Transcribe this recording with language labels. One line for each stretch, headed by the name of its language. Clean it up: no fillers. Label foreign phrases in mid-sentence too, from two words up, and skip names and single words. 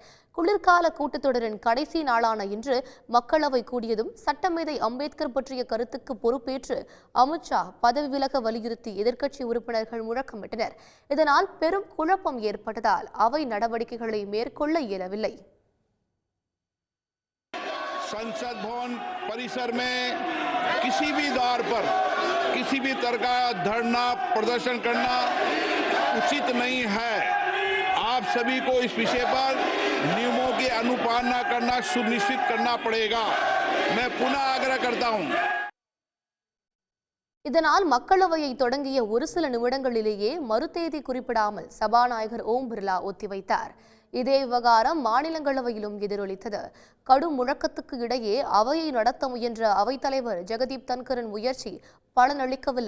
Tamil: குளிர்கால கூட்டத்தொடரின் கடைசி நாளான இன்று மக்களவை கூடியதும் சட்டமேதை அம்பேத்கர் பற்றிய கருத்துக்கு பொறுப்பேற்று அமித்ஷா பதவி விலக வலியுறுத்தி எதிர்க்கட்சி உறுப்பினர்கள் முழக்கமிட்டனர். இதனால் பெரும் குழப்பம் ஏற்பட்டதால் அவை நடவடிக்கைகளை மேற்கொள்ள இயலவில்லை.
Hindi: संसद भवन परिसर में किसी भी द्वार पर किसी भी तरह का धरना प्रदर्शन करना उचित नहीं है। आप सभी को इस विषय पर नियमों की अनुपालना करना सुनिश्चित करना पड़ेगा। मैं पुनः आग्रह करता हूं।
Tamil: இதனால் மக்களவையை தொடங்கிய ஒரு சில நிமிடங்களிலேயே மறுதேதி குறிப்பிடாமல் சபாநாயகர் ஓம் பிர்லா ஒத்திவைத்தார். இதே விவகாரம் மாநிலங்களவையிலும் எதிரொலித்தது. கடும் முழக்கத்துக்கு இடையே அவையை நடத்த முயன்ற அவைத்தலைவர் ஜெகதீப் தன்கரின் முயற்சி பலனளிக்கவில்லை.